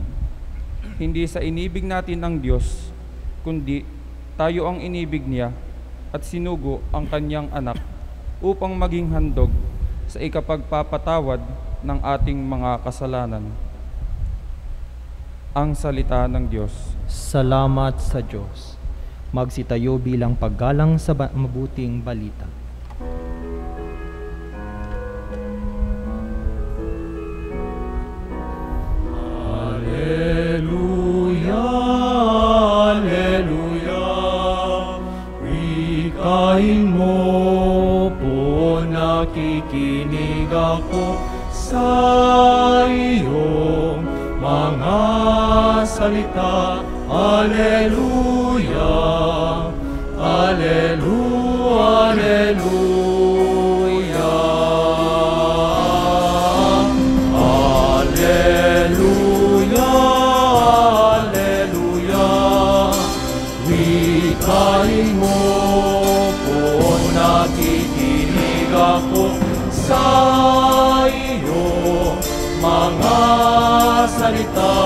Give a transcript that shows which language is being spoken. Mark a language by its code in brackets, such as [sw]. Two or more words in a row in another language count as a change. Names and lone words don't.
[tl] Hindi sa inibig natin ang Diyos, kundi tayo ang inibig niya at sinugo ang kanyang anak upang maging handog sa ikapagpapatawad ng ating mga kasalanan. Ang salita ng Diyos. Salamat sa Diyos. Magsitayo bilang paggalang sa mabuting balita. Alleluia, Alleluia, wikain mo po, nakikinig ako sa iyong mga salita. Alleluia, Alleluia, Alleluia, Alleluia, Alleluia, wikain mo po, nakikinig ako sa iyo mga salita.